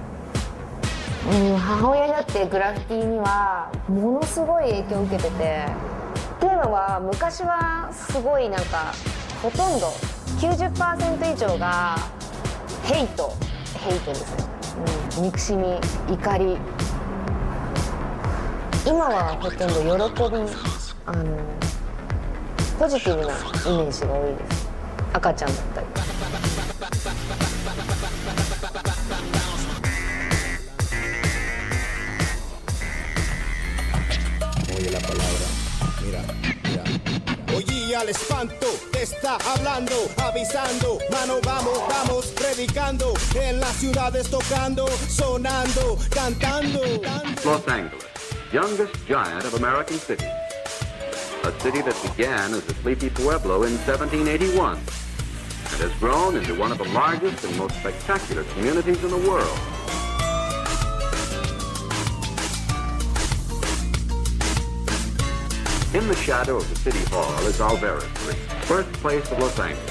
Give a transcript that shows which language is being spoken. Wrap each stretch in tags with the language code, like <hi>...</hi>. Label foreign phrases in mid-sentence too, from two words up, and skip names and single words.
<ja>母親になってグラフィティにはものすごい影響を受けてて、っていうのは昔はすごいなんかほとんど 90% 以上がヘイトですね、憎しみ、怒り。今はほとんど喜び、ポジティブなイメージが多いです。赤ちゃんだったり。</ja> <es>Oye, al espanto te está hablando, avisando, mano vamos, predicando, en las ciudades tocando, sonando, cantando.</es> <en>Los Angeles, youngest giant of American cities. A city that began as a sleepy pueblo in 1781 and has grown into one of the largest and most spectacular communities in the world. In the shadow of the city hall is Alvarez Street, birthplace of Los Angeles.</en>